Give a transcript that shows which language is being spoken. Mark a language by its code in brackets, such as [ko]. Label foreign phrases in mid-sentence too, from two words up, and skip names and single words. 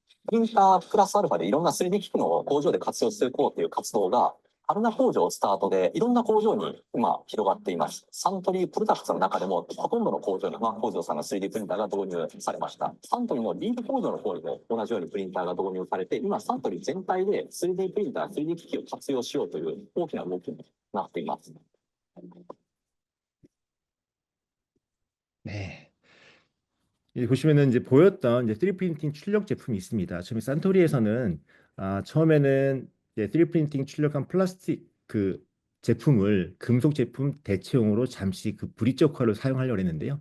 [ja] プリンタープラスアルファでいろんな 3D 機能を工場で活用していこうという活動が、春名工場スタートでいろんな工場に今広がっています。サントリープロダクツの中でもほとんどの工場に工場さんの 3D プリンターが導入されました。サントリーのリード工場の方にも同じようにプリンターが導入されて、今サントリー全体で 3D プリンター、3D 機器を活用しようという大きな動きになっています。 [ko] 네. 여기 보시면은 이제 보였던 이제 3D 프린팅 출력 제품이 있습니다. 처음에 산토리에서는 처음에는 이제 3D 프린팅 출력한 플라스틱 그 제품을 금속 제품 대체용으로 잠시 그 브릿지 역할로 사용하려고 했는데요.